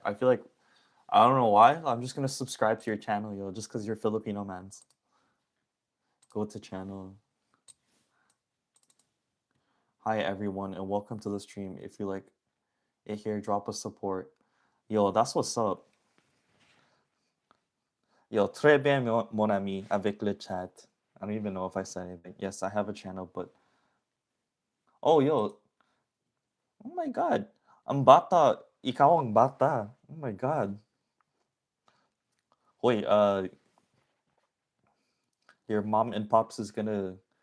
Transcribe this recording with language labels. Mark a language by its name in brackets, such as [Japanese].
[English] I feel like I don't know why. I'm just gonna subscribe to your channel, yo, just because you're Filipino mans. Go to channel. Hi everyone, and welcome to the stream. If you like it here, drop a support. Yo, that's what's up. [French] Yo, très bien, mon ami, avec le chat. [English] I don't even know if I said anything. Yes, I have a channel, but oh, yo, oh my god, [Filipino] ang bata. Ikaw ang bata. [English] Oh my god. Wait, your mom and pops is gonna